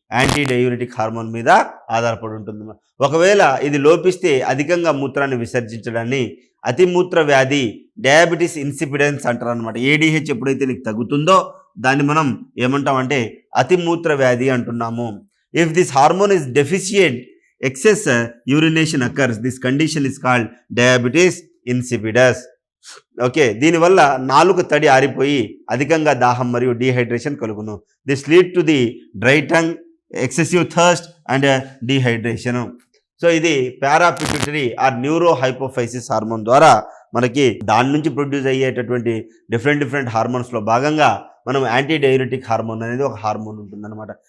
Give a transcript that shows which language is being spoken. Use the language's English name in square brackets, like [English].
[Telugu] Anti diuretic hormone మీద ఆధారపడి ఉంటుంది. ఒకవేళ ఇది లోపిస్తే అధికంగా మూత్రాన్ని విసర్జించడాన్ని అతిమూత్ర వ్యాధి, డయాబెటీస్ ఇన్సిపిడెన్స్ అంటారు అనమాట. ఏడిహెచ్ ఎప్పుడైతే నీకు తగ్గుతుందో దాన్ని మనం ఏమంటామంటే అతిమూత్ర వ్యాధి అంటున్నాము. [English] If this hormone is deficient, excess urination occurs. This condition is called diabetes insipidus. [Telugu] Okay, దీనివల్ల నాలుక తడి ఆరిపోయి అధికంగా దాహం మరియు డీహైడ్రేషన్ కలుగును. [English] This lead to the dry tongue, excessive thirst and dehydration. [Telugu] So ఇది పారాపిట్యూటరీ ఆర్ న్యూరో హైపోఫైసిస్ హార్మోన్ ద్వారా మనకి దాని నుంచి ప్రొడ్యూస్ అయ్యేటటువంటి డిఫరెంట్ హార్మోన్స్లో భాగంగా మనం యాంటీ డయూరిటిక్ హార్మోన్ అనేది ఒక హార్మోన్ ఉంటుందన్నమాట.